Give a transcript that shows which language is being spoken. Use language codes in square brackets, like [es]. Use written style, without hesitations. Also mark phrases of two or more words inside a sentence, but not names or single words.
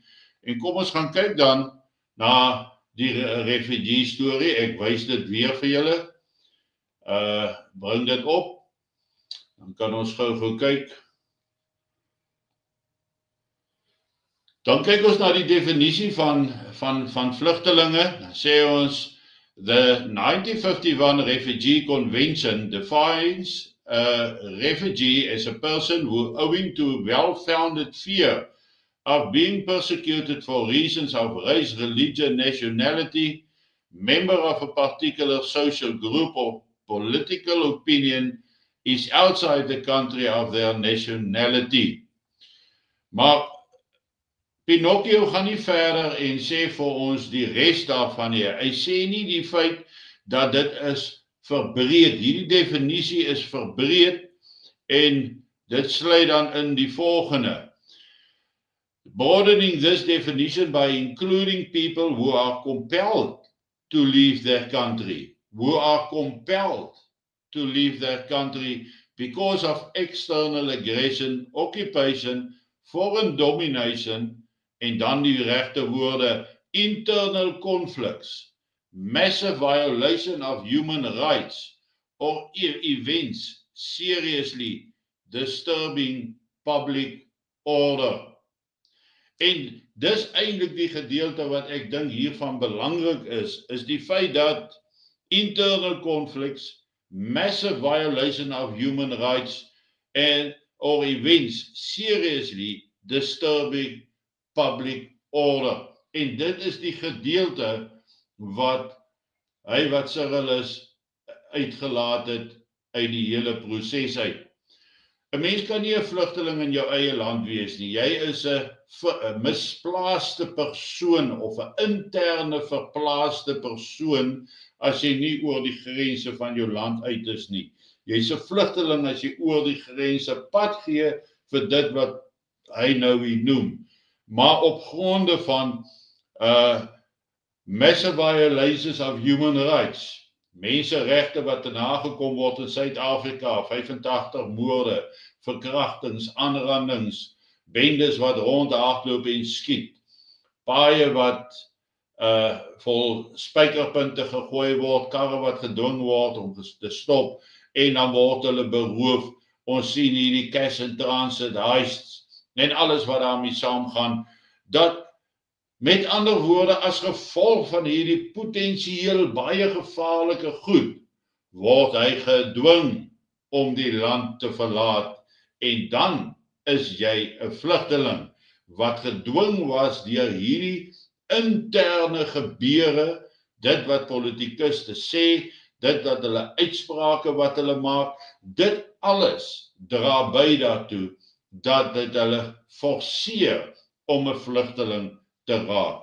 [af] En kom ons gaan kyk dan na die refugee storie. Ek wys dit weer vir julle. Bring dit op. Dan kan ons gou kyk. Dan kyk ons na die definisie van vlugtelinge. Dan sê ons, [en] the 1951 Refugee Convention defines a refugee as a person who, owing to well-founded fear of being persecuted for reasons of race, religion, nationality, member of a particular social group or political opinion, is outside the country of their nationality. [af] Maar Pinocchio gaan nie verder en sê vir ons die res daarvan nie. Hy sê nie die feit dat dit is verbreed. Hierdie definisie is verbreed en dit sluit dan in die volgende. [en] Broadening this definition by including people who are compelled to leave their country, because of external aggression, occupation, foreign domination, [af] en dan die regte woorde, [en] internal conflicts, massive violation of human rights, or events seriously disturbing public order. [af] En dis eintlik die gedeelte wat ek dink hiervan belangrik is die feit dat [en] internal conflicts, massive violation of human rights, or events seriously disturbing public order. [af] En dit is die gedeelte wat Cyrillus uitgelaat het uit die hele proses uit. 'n Mens kan nie 'n vlugteling in jou eie land wees nie. Jy is 'n misplaaste persoon of 'n interne verplaaste persoon as jy nie oor die grense van jou land uit is nie. Jy's 'n vlugteling as jy oor die grense pad gee vir dit wat hy nou hier noem. Maar op gronde van [en] massive violations of human rights, [af] menseregte wat te nagekom word in Suid-Afrika, 85 moorde, verkrachtings, aanrandings, bendes wat rondhardloop en skiet, paaie wat vol spykerpunte gegooi word, karre wat gedwing word om te stop, en dan word hulle beroof. Ons sien hier die [en] cash and transit heists, [af] en alles wat daarmee saamgaan, dat met ander woorde as gevolg van hierdie potensieel baie gevaarlike goed, word hy gedwing om die land te verlaat, en dan is jy 'n vlugteling wat gedwing was deur hierdie interne gebeure, dit wat politikuste sê, dit wat hulle uitsprake wat hulle maak, dit alles dra by daartoe dat dit hulle forceer om 'n vlugteling te raak.